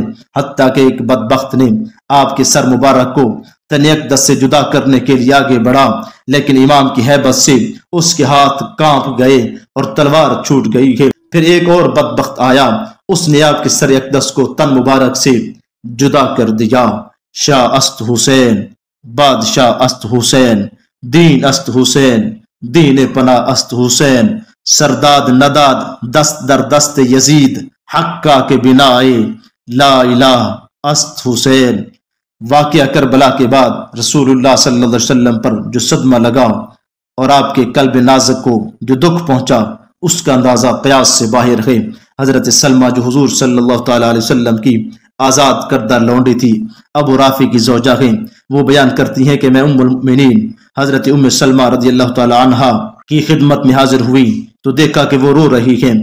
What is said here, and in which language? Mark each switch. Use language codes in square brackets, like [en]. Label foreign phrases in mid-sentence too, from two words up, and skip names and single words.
[ur] حتیٰ کہ ایک بدبخت نے آپ کے سر مبارک کو تن اقدس سے جدا کرنے کے لیے آگے بڑھا، لیکن امام کی ہیبت سے اس کے ہاتھ کانپ گئے اور تلوار چھوٹ گئی ہے۔ پھر ایک اور بدبخت آیا، اس نے آپ کے سر اقدس کو تن مبارک سے جدا کر دیا۔ [fa] شاہ است حسین، بادشاہ است حسین، دین است حسین، دین پناہ است حسین، سرداد نداد دست در دست یزید، حقہ کے بنائے [ar] لا الہ [fa] است حسین۔ [ur] واقعہ کربلا کے بعد رسول اللہ [ar] صلی اللہ علیہ وسلم [ur] پر جو صدمہ لگا اور آپ کے قلب نازک کو جو دکھ پہنچا، اس کا اندازہ قیاس سے باہر ہے۔ حضرت سلمہ جو حضور [ar] صلی اللہ تعالیٰ علیہ وسلم [ur] کی آزاد کردہ لونڈی تھی، ابو رافع کی زوجہ ہیں، وہ بیان کرتی ہیں کہ میں ام المؤمنین حضرت ام سلمہ [ar] رضی اللہ تعالیٰ عنہا [ur] کی خدمت میں حاضر ہوئی تو دیکھا کہ وہ رو رہی ہیں۔